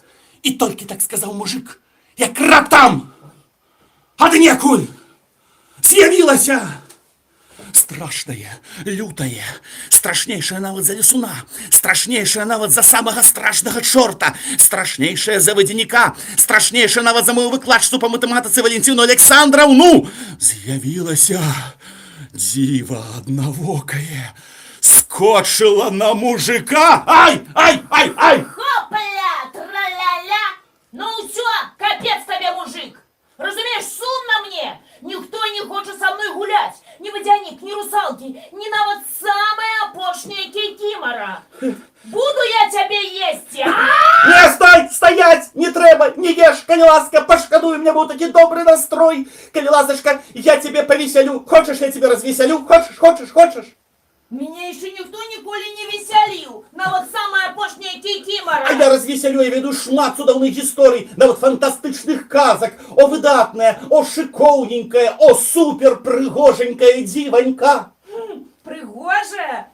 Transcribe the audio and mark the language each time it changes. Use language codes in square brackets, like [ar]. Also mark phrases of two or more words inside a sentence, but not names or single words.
[be] І толькі так сказаў мужик, як раптам аднекуль з'явілася страшнае, лютае, страшнейшае нават за лесуна, страшнейшае нават за самага страшнага чорта, страшнейшае за вадзяніка, страшнейшае нават за мою выкладчыцу па матэматыцы Валентину Александраўну. З'явілася дзіва аднавокае, скочыла на мужика. Ай, ай, ай, ай! Хопля, тра-ля-ля! Ну ўсё, капец табе, мужик! Разумееш, сумна мне! Ніхто не хоча са мной гуляць! Ні вадзянік, ні русалкі, ні нават самая апошняя кікімара! Буду я цябе есці, а? Не, стой, стоять, не трэба, не ешь, калі ласка, пашкадуй, мне быў такі добры настрой. Калі ласачка, [ru] я тебе повеселю. Хочешь, я тебе развеселю? Хочешь? [be] Мяне яшчэ ніхто ніколі не весяліў, нават самая апошняя кікімара! А я развеселю, я веду шмат цудоўных гісторый, нават фантастычных казак. О, выдатная, о, шыкоўненькая, о, супер прыгоженькая дзіванька. Прыгожая?